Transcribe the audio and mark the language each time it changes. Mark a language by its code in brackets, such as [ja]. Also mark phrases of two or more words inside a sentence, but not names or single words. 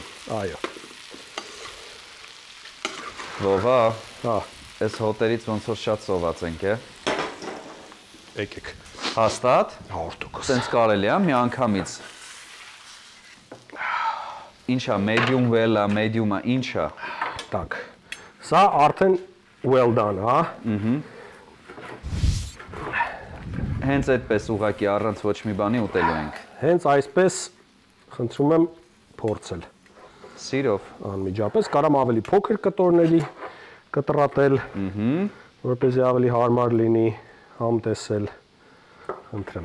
[hy] Այո։ Վովա։ Հա։ Այս հոտերից ոնց որ շատ սոված ենք, է։ Եկեք։ Հաստատ։ 100%։ Սենց կարելի է մի անգամից։ Ինչա, [en] medium well- [hy] ա, medium-ա, ինչա։ Так։ Սա արդեն [en] well done, [hy] հա։ Հենց այդպես ուղակի առանց ոչ մի բանի ուտելու ենք։ Հենց այսպես խնդրում եմ փորձել։ Սիրով։ Անմիջապես կարամ ավելի փոքր կտորների կտրատել, որպեսզի ավելի հարմար լինի համտեսել։ Խնդրեմ։